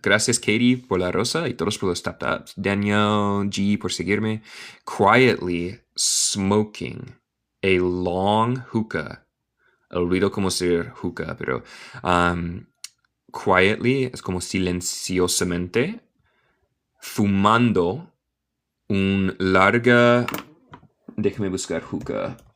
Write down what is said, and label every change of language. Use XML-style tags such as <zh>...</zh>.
<es>Gracias, Katie, por la rosa y todos por los tap-taps. Daniel G, por seguirme.</es> <en>Quietly smoking a long hookah.</en> <es>Olvido cómo decir hookah, pero quietly es como silenciosamente fumando un larga... Déjame buscar hookah.</es>